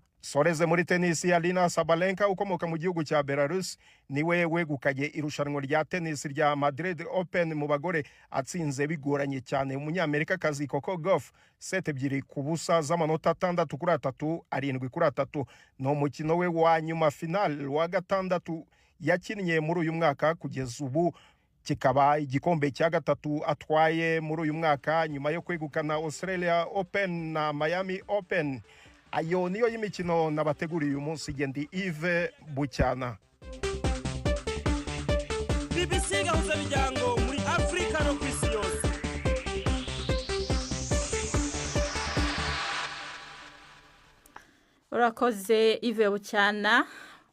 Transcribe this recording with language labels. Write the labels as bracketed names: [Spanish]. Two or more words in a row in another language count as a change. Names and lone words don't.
[Kinyarwanda] Soreze muri tennis, Alina Sabalenka ukomoka mu gihugu cya Belarus niwe wegukanye irushanwa rya tennis rya Madrid Open mu bagore atsinze bigoranye cyane umunyamerikakazi Coco Gauff 7-2 z'amanota 6-3, 7-3. No mukino we wa nyuma final wa gatandatu yakinnye muri uyu mwaka kugeza ubu kikaba igikombe cya gatatu atwaye muri uyu mwaka nyuma yo kwegukana Australia Open na Miami Open. Ayo niyo y'imikino nabateguriye uyu munsi. Gendi Yves Bucyana. BBC gahuza miryango muri Afrika no kwisi yose. Urakoze Yves Bucyana.